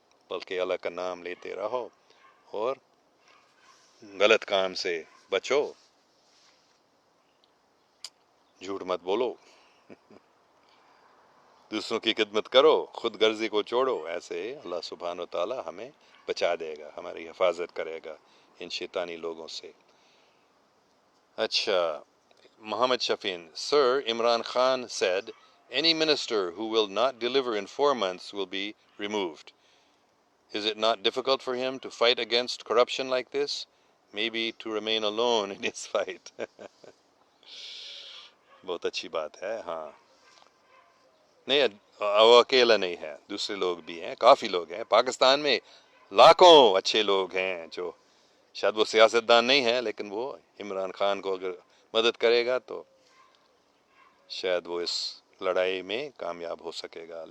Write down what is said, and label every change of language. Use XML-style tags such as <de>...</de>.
<hi>बल्कि अल्लाह का नाम लेते रहो और गलत काम से बचो, झूठ मत बोलो, दूसरों की खिदमत करो, खुद गर्जी को छोड़ो. ऐसे अल्लाह सुब्हानो ताला हमें बचा देगा, हमारी हिफाजत करेगा इन शैतानी लोगों से.</hi> <en>अच्छा, Muhammad Shafin, Sir, Imran Khan said, any minister who will not deliver in 4 months will be removed. Is it not difficult for him to fight against corruption like this? Maybe to remain alone in his fight.</en> <hi>बहुत अच्छी बात है. हाँ, नहीं, वो अकेला नहीं है, दूसरे लोग भी हैं, काफ़ी लोग हैं. पाकिस्तान में लाखों अच्छे लोग हैं जो शायद वो सियासतदान नहीं है, लेकिन वो इमरान खान को अगर मदद करेगा तो शायद वो इस लड़ाई में कामयाब हो सकेगा.</hi>